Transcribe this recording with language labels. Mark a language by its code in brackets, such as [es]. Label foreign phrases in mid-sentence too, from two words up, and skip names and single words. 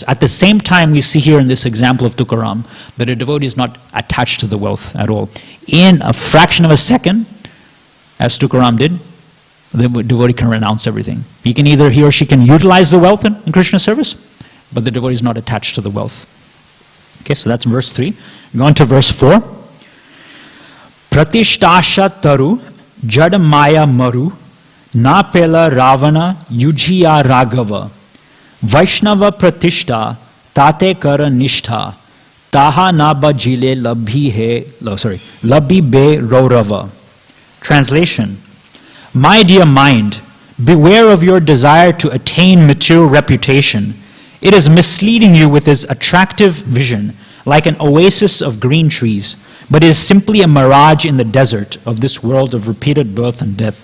[en] At the same time, we see here in this example of Tukaram that a devotee is not attached to the wealth at all. In a fraction of a second, as Tukaram did, the devotee can renounce everything. He or she can utilize the wealth in Krishna service, but the devotee is not attached to the wealth. Okay, so that's verse 3. Go on to verse 4. [bn] প্রতিষ্ঠাশা তরু জড় মায়া মরু না পেল রাবণ যুঝিয়া রাঘব বৈষ্ণব প্রতিষ্ঠা তাতে কর নিষ্ঠা তাহা না ভজিলে লভিবে রৌরব. [en] Translation: my dear mind, beware of your desire to attain material reputation. It is misleading you with its attractive vision, like an oasis of green trees, but is simply a mirage in the desert of this world of repeated birth and death.